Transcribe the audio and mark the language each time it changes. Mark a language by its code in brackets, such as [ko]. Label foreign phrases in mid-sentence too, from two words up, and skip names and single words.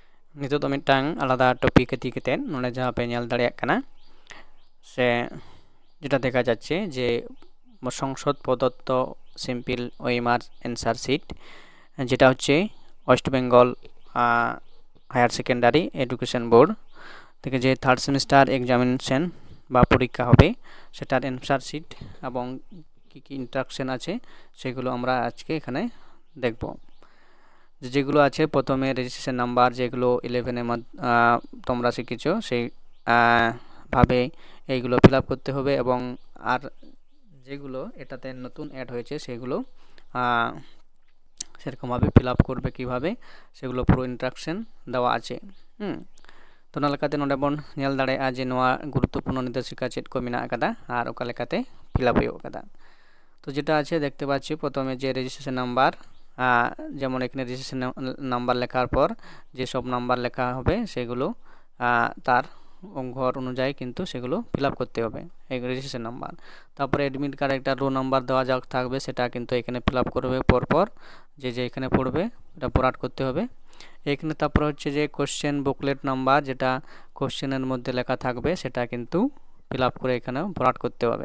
[sat] नितो तो मिटांग आलादा टॉपिक इदी कतेन नोडे जहां पे नेल दाड़ेयाग काना [bn] সে যেটা দেখা যাচ্ছে যে সংসদ প্রদত্ত সিম্পল ওএমআর অ্যান্সার শীট যেটা হচ্ছে ওয়েস্ট বেঙ্গল হায়ার সেকেন্ডারি এডুকেশন বোর্ড থেকে যে [en] third semester examination [bn] বা পরীক্ষা হবে সেটার [en] answer sheet [bn] এবং কি কি ইন্টারাকশন আছে সেগুলো আমরা আজকে এখানে দেখব। যেগুলো আছে প্রথমে [en] registration number [bn] যেগুলো 11 এর তোমরা শিখেছো সেই ভাবে এইগুলো [en] fill up [bn] করতে হবে এবং আর যেগুলো এটাতে নতুন অ্যাড হয়েছে সেগুলো সেরকমভাবে [en] fill up [bn] করবে কিভাবে সেগুলো পুরো ইন্টারাকশন দেওয়া আছে। [sat] तो ना लेकाते नोडे बन नेल दाड़ेयागा जे नोआ गुरुत्वपूर्ण निर्देशिका चेद को मेना आकादा आर ओका लेकाते [en] fill up [sat] हुयु आकादा। [bn] তো যেটা আছে দেখতে পাচ্ছি প্রথমে যে রেজিস্ট্রেশন নাম্বার যেমন এখানে রেজিস্ট্রেশন নাম্বার লেখার পর যে সব নাম্বার লেখা হবে সেগুলো তার ঘর অনুযায়ী কিন্তু সেগুলো ফিল আপ করতে হবে এই [en] registration number. [bn] তারপরে অ্যাডমিট কার্ডে একটা [en] roll number [bn] দেওয়া যাক থাকবে সেটা কিন্তু এখানে [en] fill up [bn] করবে পরপর যে যে এখানে পড়বে এটা ভরাট করতে হবে। এখানে তারপর হচ্ছে যে [en] question booklet number [bn] যেটা কোশ্চেনের মধ্যে লেখা থাকবে সেটা কিন্তু [en] fill up [bn] করে এখানে ভরাট করতে হবে।